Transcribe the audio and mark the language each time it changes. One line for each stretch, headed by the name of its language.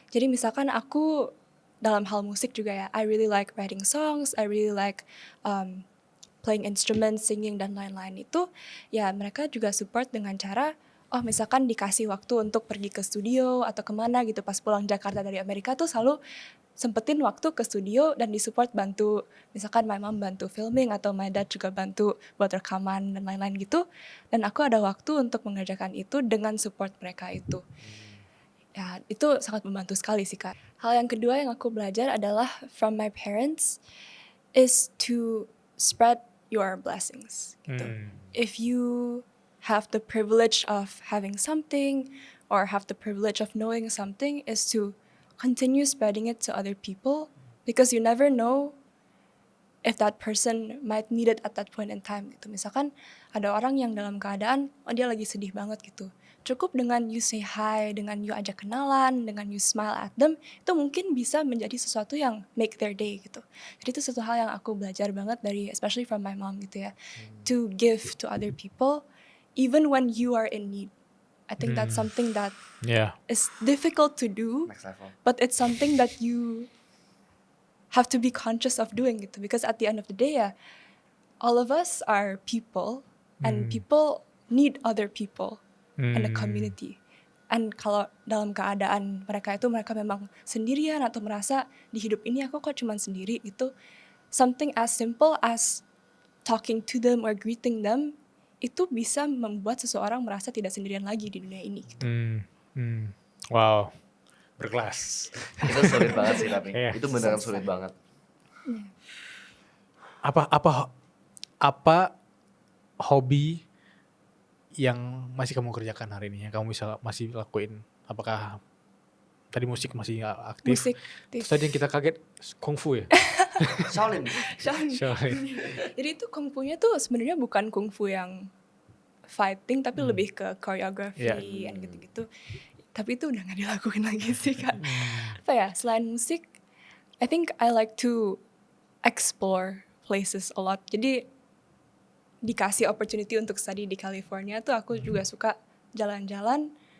Indonesian: Jadi misalkan aku dalam hal musik juga ya,
English: I really like writing songs, I really like playing instruments, singing
Indonesian: dan lain-lain itu, ya mereka juga support dengan cara, oh misalkan dikasih waktu untuk pergi ke studio atau kemana gitu pas pulang Jakarta dari Amerika tuh selalu sempetin waktu ke studio dan disupport bantu, misalkan
English: my mom
Indonesian: bantu filming atau
English: my dad
Indonesian: juga bantu buat rekaman dan lain-lain gitu, dan aku ada waktu untuk mengerjakan itu dengan support mereka itu. Ya, itu sangat membantu sekali sih Kak. Hal yang kedua yang aku belajar adalah
English: from my parents is to spread your blessings
Indonesian: gitu.
English: If you have the privilege of having something or have the privilege of knowing something is to continue spreading it to other people because you never know if that person might need it at that point in time gitu.
Indonesian: Misalkan ada orang yang dalam keadaan oh dia lagi sedih banget gitu. Cukup dengan
English: you say hi,
Indonesian: dengan you ajak kenalan, dengan
English: you smile at them,
Indonesian: itu mungkin bisa menjadi sesuatu yang
English: make their day
Indonesian: gitu. Jadi itu satu hal yang aku belajar banget dari
English: especially from my mom
Indonesian: gitu ya.
English: To give to other people even when you are in need. I think that's something that Yeah. is difficult to do, Next level. but it's something that you have to be conscious of doing gitu. Because at the end of the day ya, all of us are people and people need other people in a community.
Indonesian: And kalau dalam keadaan mereka itu mereka memang sendirian atau merasa di hidup ini aku kok cuman sendiri gitu,
English: something as simple as talking to them or greeting them
Indonesian: itu bisa membuat seseorang merasa tidak sendirian lagi di dunia ini gitu. Wow. Berkelas. Itu sulit banget sih tapi. Iya. Itu beneran sulit banget. Apa hobi yang masih kamu kerjakan hari ini yang kamu bisa masih lakuin? Apakah tadi musik masih aktif? Musik, Terus tadi yang kita kaget kungfu ya? Shaolin.
English: Sorry.
Indonesian: Jadi itu kungfunya tuh sebenarnya bukan kungfu yang fighting tapi lebih ke choreography
English: Yeah.
Indonesian: and gitu-gitu. Tapi itu udah gak dilakuin lagi sih Kak. Apa ya, selain musik,
English: I think I like to explore places a lot.
Indonesian: Jadi dikasih opportunity untuk study di California tuh aku juga suka jalan-jalan.